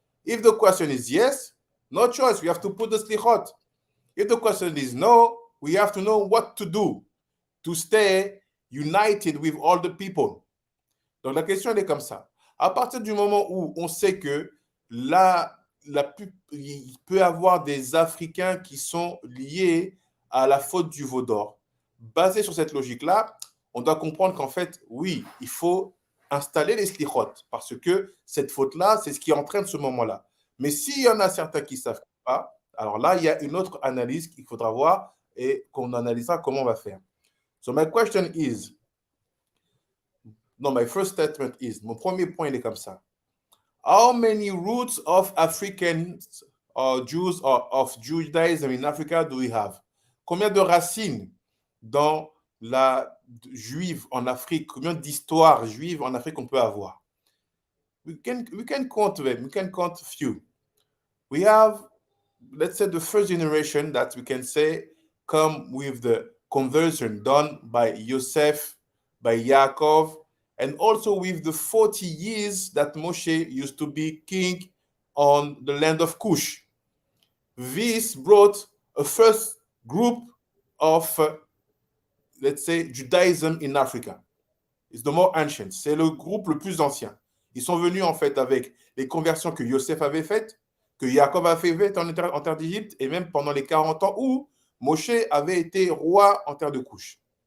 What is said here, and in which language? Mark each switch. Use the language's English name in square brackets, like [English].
[English] If the question is yes, no choice, we have to put the Selikhot. If the question is no, we have to know what to do to stay united with all the people. [French] Donc la question elle est comme ça. À partir du moment où on sait que il peut y avoir des Africains qui sont liés à la faute du veau d'or, basé sur cette logique-là, on doit comprendre qu'en fait, oui, il faut installer les slichot, parce que cette faute-là, c'est ce qui entraîne ce moment-là. Mais s'il y en a certains qui ne savent pas, alors là, il y a une autre analyse qu'il faudra voir et qu'on analysera comment on va faire. [English] So my question is, my first statement is, [French] mon premier point, il est comme ça. [English] How many roots of Africans or Jews or of Judaism in Africa do we have? [French] Combien de racines dans la juive en Afrique, combien d'histoires juives en Afrique on peut avoir? [English] We can count them, we can count a few. We have, let's say, the first generation that we can say come with the conversion done by Yosef, by Yaakov, and also with the 40 years that Moshe used to be king on the land of Cush. This brought a first group of, let's say, Judaism in Africa. It's the more ancient. [French] C'est le groupe le plus ancien. Ils sont venus en fait avec les conversions que Yosef avait faites, que Yaakov avait faites en terre d'Égypte, et même pendant les 40 ans où Moshe avait été roi en terre de Cush.